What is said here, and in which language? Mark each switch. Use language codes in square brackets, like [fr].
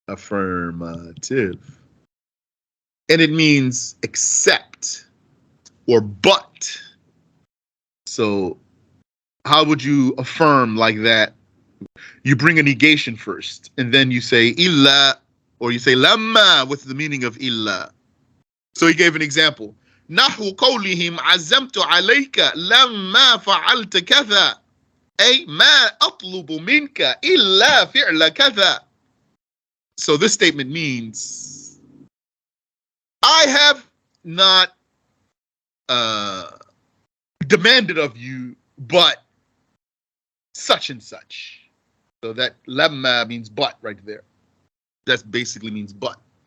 [en] Affirmative. And it means accept or but. So how would you affirm like that? You bring a negation first, and then you say illa, or you say lamma with the meaning of illa. So he gave an example. [ar] نحو قولهم عزمت عليك لما فعلت كذا أي ما أطلب منك إلا فعل كذا. [en] So this statement means I have not demanded of you but such and such. So that lamma means but right there. That basically means but.